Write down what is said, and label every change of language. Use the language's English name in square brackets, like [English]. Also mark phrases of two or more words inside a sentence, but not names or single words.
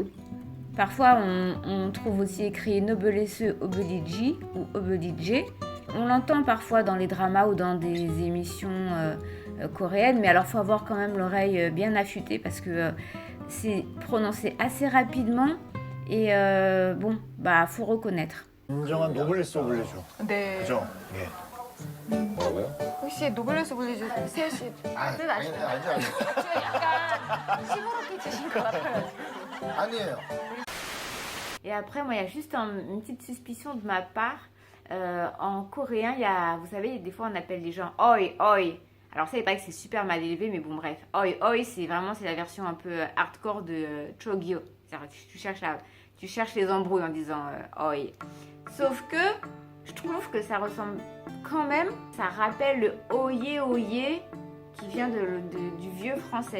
[French] Parfois, on trouve aussi écrit noblesse oblige ou oblige. On l'entend parfois dans les dramas ou dans des émissions coréennes, mais alors il faut avoir quand même l'oreille bien affûtée parce que c'est prononcé assez rapidement et faut reconnaître. [Korean] 인정한 노블레스 오블리주. 네. 그죠? 예. 뭐라고요? 혹시 노블레스 오블리주 세호 씨 뜻 아시죠? 알죠. 지금 약간 시무룩해 주신 것 같아요. 아니에요. [French] Et après, moi, il y a juste une petite suspicion de ma part. En coréen, vous savez, des fois, on appelle les gens oi, oi. Alors ça, il paraît que c'est super mal élevé, mais bon, bref. Oi, oi, c'est la version un peu hardcore de Chogyo. Tu cherches les embrouilles en disant oi. Sauf que je trouve que ça ressemble quand même, ça rappelle le oye oye qui vient du vieux français.